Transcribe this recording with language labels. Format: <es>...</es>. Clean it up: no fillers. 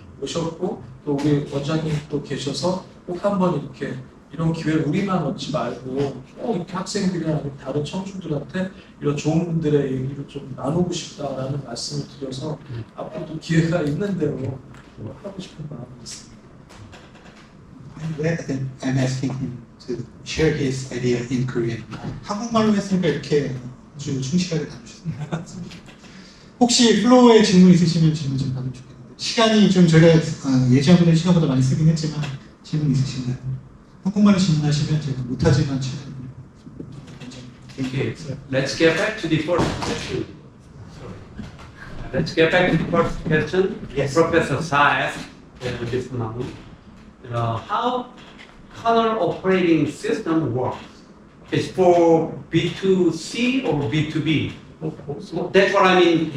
<ko>오셨고 또 우리 원장님 또 계셔서 꼭 한번 이렇게 이런 기회를 우리만 얻지 말고 꼭 이렇게 학생들이나 아니면 다른 청중들한테 이런 좋은 분들의 얘기를 좀 나누고 싶다라는 말씀을 드려서 앞으로도 기회가 있는 대로 하고 싶은 마음이 있습니다.</ko> <en>I'm asking him to share his idea in Korean.</en> <ko>한국말로 했으니까 이렇게 아주 충실하게 나누셨습니다. 혹시 플로어에 질문 있으시면 질문 좀 받으면 좋겠는데 시간이 좀 저희가 예정된 시간보다 많이 쓰긴 했지만 질문 있으신가요? 한국말로 질문하시면 제가 못하지만 최대한</ko> <en>Okay, let's get back to the first question. Let's get back to the first question. Yes. Professor Sa asked this one. How kernel operating system works? It's for B2C or B2B? That's what I mean.</en>